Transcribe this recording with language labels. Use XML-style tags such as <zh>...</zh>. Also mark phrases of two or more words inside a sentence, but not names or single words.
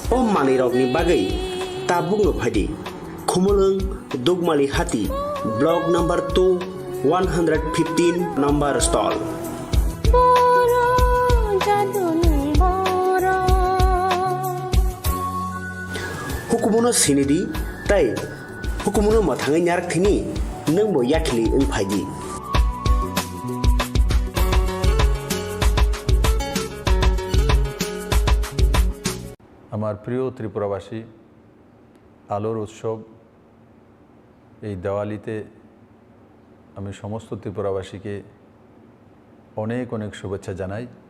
<trp>o manirokni bagai tabung no phadi Khumulung Dugmali Hati</trp> <en>Block number</en> <trp>2 115 number stall Boro jadunung boro Hukumuno sinidi tai hukumuno mathangai nyarak thini nang bo yakli ung phaidi</trp> <bn>আমার প্রিয় ত্রিপুরাবাসী আলোর উৎসব এই দেওয়ালিতে আমি সমস্ত ত্রিপুরাবাসীকে অনেক অনেক শুভেচ্ছা জানাই।</bn>